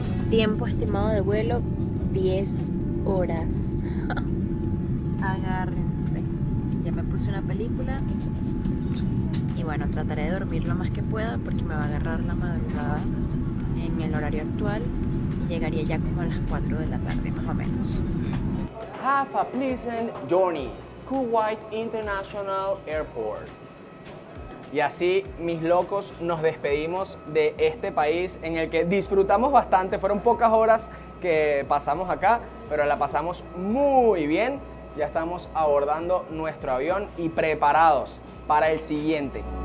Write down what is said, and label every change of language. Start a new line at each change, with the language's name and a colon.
Spanish: Tiempo estimado de vuelo, 10 horas. Agárrense. Ya me puse una película. Y bueno, trataré de dormir lo más que pueda porque me va a agarrar la madrugada en el horario actual. Y llegaría ya como a las 4 de la tarde, más o menos.
English: Have a pleasant journey. Kuwait International Airport.
Spanish: Y así, mis locos, nos despedimos de este país en el que disfrutamos bastante. Fueron pocas horas que pasamos acá, pero la pasamos muy bien. Ya estamos abordando nuestro avión y preparados para el siguiente.